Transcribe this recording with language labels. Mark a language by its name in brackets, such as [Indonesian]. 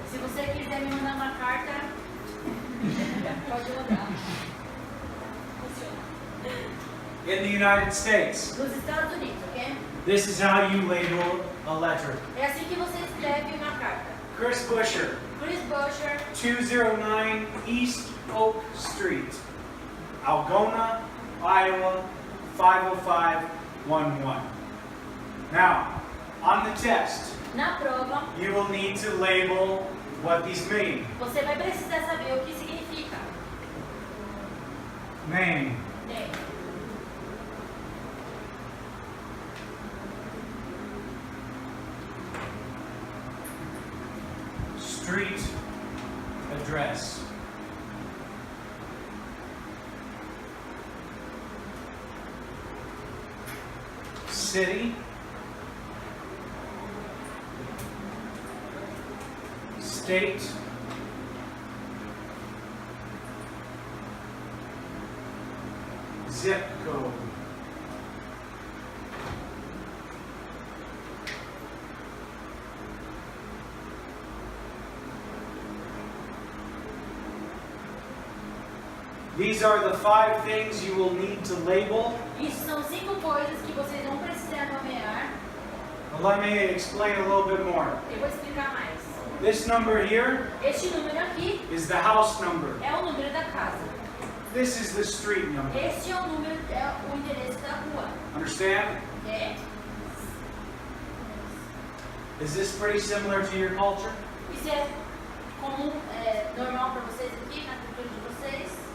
[Portuguese] Se você quiser me mandar uma carta, pode mandar. Funciona. [English] In the United States, [Portuguese] Nos Estados Unidos, ok? [English] this is how you label a letter. [Portuguese] É assim que você escreve uma carta. [English] Chris Busher, [Portuguese] Chris Busher, [English] 209 East Oak Street, Algona, Iowa, 50511. Now, on the test, [Portuguese] na prova, [English] you will need to label what these mean. [Portuguese] você vai precisar saber o que significa. [English] Name, Name. street address, city, state, zip code. These are the 5 things you will need to label. [Portuguese] Isso são 5 coisas que vocês vão precisar nomear. [English] Let me explain a little bit more. [Portuguese] Eu vou explicar mais. [English] This number here [Portuguese] Este número aqui [English] is the house number. [Portuguese] é o número da casa. [English] This is the street number. [Portuguese] Este é o número, é o endereço da rua. [English] Understand? [Portuguese] É. [English] Is this pretty similar to your culture? [Portuguese] Isso é comum, normal para vocês aqui, na cultura de vocês?